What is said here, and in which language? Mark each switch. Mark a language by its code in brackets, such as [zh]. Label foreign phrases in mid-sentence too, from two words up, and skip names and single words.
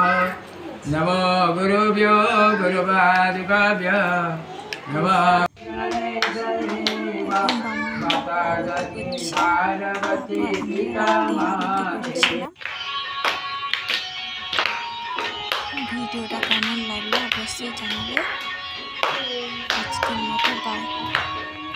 [sa] नमो गुरुभ्यो गुरुपादिकाभ्यो नमः। माता जति पार्वती पिता [bn] ভিডিওটা কেমন লাগলো অবশ্যই জানাবে। আজকের মতো বাই।